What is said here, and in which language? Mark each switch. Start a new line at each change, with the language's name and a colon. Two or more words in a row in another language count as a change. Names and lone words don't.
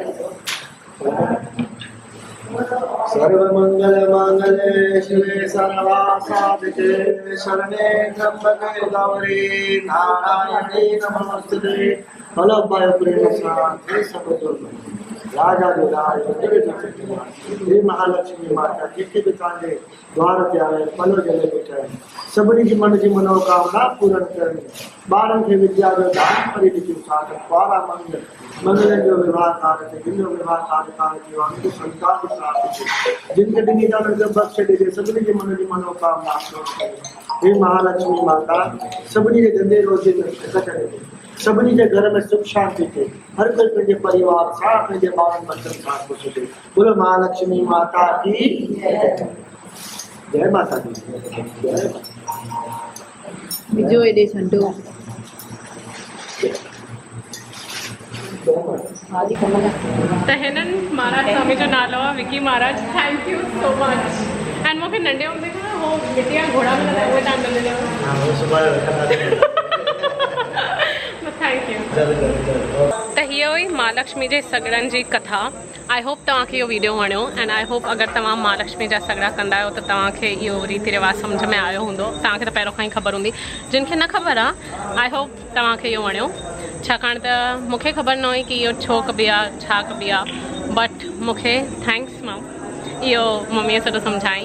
Sanskrit: सर्वमंगल मांगल्ये शिवे सर्वासाधिके शरणे त्र्यंबके गौरी नारायणी नमोस्तुते।
Sindhi: हेलो भाई प्रेम से सब जो राजा जो राज हे महालक्ष्मी माता जेके भी तव्हांजे द्वार ते आया पलो जले वेठा आहिनि सभिनी जी मन जी मनोकामना पूर्ण करणी ॿारनि खे विद्या जो दान करे ॾिजो साथ द्वारा मंगल जो विवाह कार्य जिन जो विवाह कार्य थियो आहे संतान प्राप्त जिन खे ॾिनी था उन्हनि खे बख़्श ॾिजे सभिनी जी मन जी मनोकामना पूर्ण करे हे महालक्ष्मी माता सभिनी जे धंधे रोज़ी में बरकत ॾे सभिनी जे घर में सुख शांति थे हर कोई पंहिंजे परिवार सां पंहिंजे ॿारनि बच्चनि सां ख़ुशि थिए
Hindi: बोलो महालक्ष्मी माता की जय माता दी जय
Sindhi: बिजो एॾे छंडो त हिननि महाराज स्वामी जो नालो आहे विकी महाराज
English: thank you so much and
Sindhi: मूंखे नंढे हूंदे खां उहो मिटी जा घोड़ा मिलंदा उहे तव्हां मिलंदा थैंक यू महालक्ष्मी जे सगड़नि जी कथा।
English: I hope
Sindhi: तव्हांखे इहो वीडियो वणियो
English: and I hope
Sindhi: अगरि तव्हां महालक्ष्मी जा सगड़ा कंदा आहियो त तव्हांखे इहो रीति रिवाज सम्झ में आयो हूंदो। तव्हांखे त पहिरों खां ई ख़बर हूंदी, जिन खे न ख़बर आहे
English: I hope
Sindhi: तव्हांखे इहो वणियो, छाकाणि त मूंखे ख़बर न हुई कि इहो छो कबी आहे, छा कबी आहे, बट मूंखे थैंक्स मां इहो मम्मीअ सॼो सम्झाई।